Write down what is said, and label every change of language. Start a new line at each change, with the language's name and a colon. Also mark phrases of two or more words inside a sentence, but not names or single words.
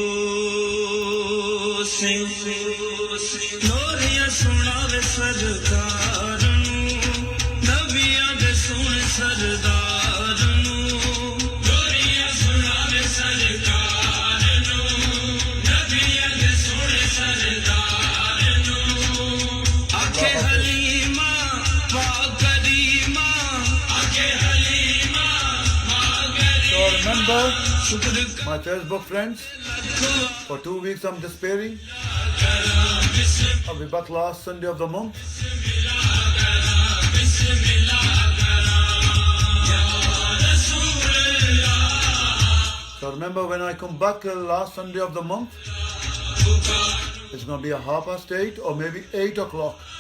Punjabi: ਸੇ ਲੋਰੀਆ ਸੁਣਾਵੇ ਸਰਦਾਰ ਨੂੰ ਨਬੀਆ ਦੇ ਸੁਣ ਸਰਦਾਰ ਨੂੰ ਲੋਰੀਆ ਸੁਣਾਵੇ ਸਰਦਾਰ ਨੂੰ ਨਬੀਆ ਦੇ ਸੁਣ ਸਰਦਾਰ ਨੂੰ ਆਖੇ ਹਲੀਮਾ ਵਾ ਕਰੀਮਾ ਆਖੇ ਹਲੀਮਾ ਵਾ
English: So
Punjabi: करीमा
English: remember,
Punjabi: शुक्र
English: my Facebook friends, for 2 weeks I'm despairing. I'll be back last Sunday of the month. So remember, when I come back last Sunday of the month, it's going to be a 8:30 or maybe 8 o'clock.